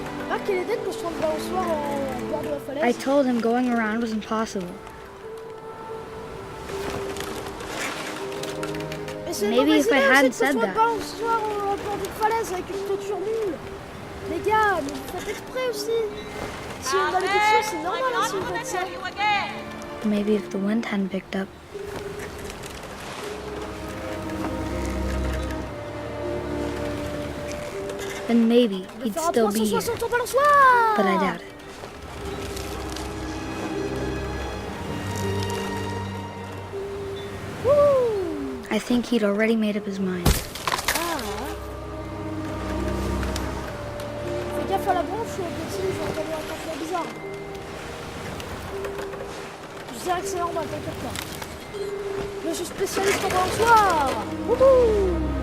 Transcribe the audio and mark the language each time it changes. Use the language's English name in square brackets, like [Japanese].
[French] Ah, quelle idée de construire une balançoire en bord de la falaise. [English] I told him going around was impossible. Maybe if I hadn't said that. [French] Balançoire en bord d'une falaise avec une clôture nulle. Les gars, mais vous faites exprès aussi. Si on a l'habitude, c'est normal hein, si vous faites ça. [English] Maybe if the wind hadn't picked up. Then maybe he'd still be here. But I doubt it. I think he'd already made up his mind. [French] Fais gaffe à la branche ou au petit, j'ai entendu un truc bizarre. Je dirais que c'est normal, t'inquiète pas. Je suis spécialiste en balançoire. Wouhou!